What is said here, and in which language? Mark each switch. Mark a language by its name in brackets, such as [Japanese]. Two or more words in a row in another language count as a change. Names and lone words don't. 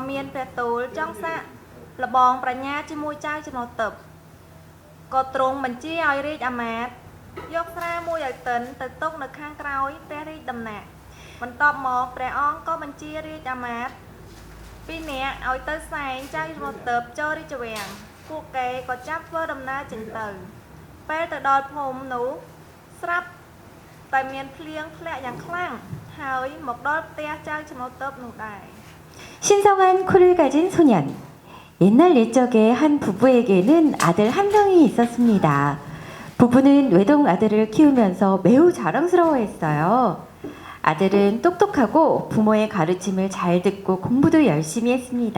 [Khmer] មានព្រះទូលចង់សាកលបងប្រាជ្ញាជាមួយចៅជ្រោះទឹកក៏ទ្រង់បញ្ជាឲ្យរាជអាមាត្យយកស្រាមួយឲ្យតិនទៅទុកនៅខាងក្រោយព្រះរាជដំណាក់បន្ទាប់មកព្រះអង្គក៏បញ្ជារាជអាមាត្យពីរនាក់ឲ្យទៅសែងចៅជ្រោះទឹកចូលរាជវាំងពួកគេក៏ចាប់ធ្វើដំណើរចេញទៅពេលទៅដល់ភូមិនោះស្រាប់តែមានភ្លៀងធ្លាក់យ៉ាងខ្លាំងហើយមកដល់ផ្ទះចៅជ្រោះទឹកនោះដែរ [Korean] 신성한 코를 가진 소년. 옛날 옛적에 한 부부에게는 아들 한 명이 있었습니다. 부부는 외동 아들을 키우면서 매우 자랑스러워했어요. 아들은 똑똑하고 부모의 가르침을 잘 듣고 공부도 열심히 했습니다.